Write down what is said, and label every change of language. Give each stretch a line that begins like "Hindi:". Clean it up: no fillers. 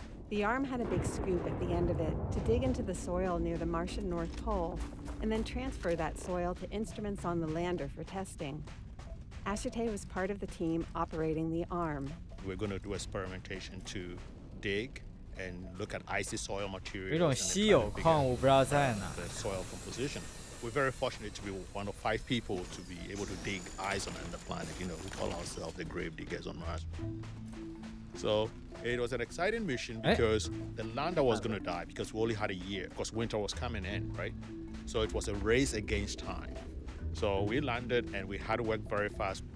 English: The arm had a big scoop at the end of it to dig into the soil near the Martian North Pole and then transfer that soil to instruments on the lander for testing. Ashiday was part of the team operating the arm. We're going to do experimentation to dig and look at icy soil materials.
Chinese: 有一种稀有矿物不知道在哪。
English: The soil composition. We're very fortunate to be one of 5 people to be able to dig ice on the planet. You know, we call ourselves the grave diggers on Mars. So it was an exciting mission because the lander was going to die because we only had a year because winter was coming in, right? So it was a race against time. So we landed and we had to work very fast.